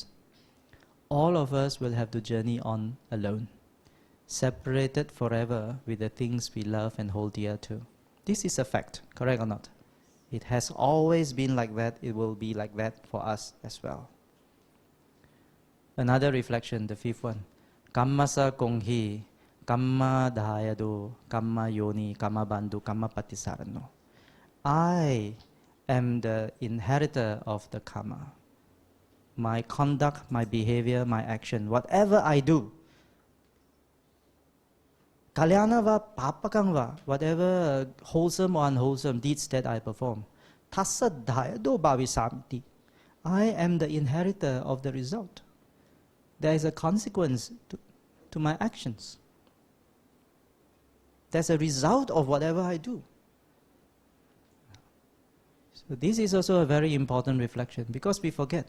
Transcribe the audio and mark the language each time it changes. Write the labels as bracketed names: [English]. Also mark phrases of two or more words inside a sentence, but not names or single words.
[English] All of us will have to journey on alone, separated forever with the things we love and hold dear to. This is a fact, correct or not? It has always been like that. It will be like that for us as well. Another reflection, the fifth one. [Pali] Kammasa konghi, kamma dayado, kamma yoni, kamma bandhu, kamma patisarano. [English] I am the inheritor of the karma. My conduct, my behavior, my action, whatever I do, [Pali] kalyana va, papakang va, [English] whatever wholesome or unwholesome deeds that I perform, [Pali] tassa dayado bhavisamti. [English] I am the inheritor of the result. There is a consequence to my actions. There's a result of whatever I do. So this is also a very important reflection, because we forget.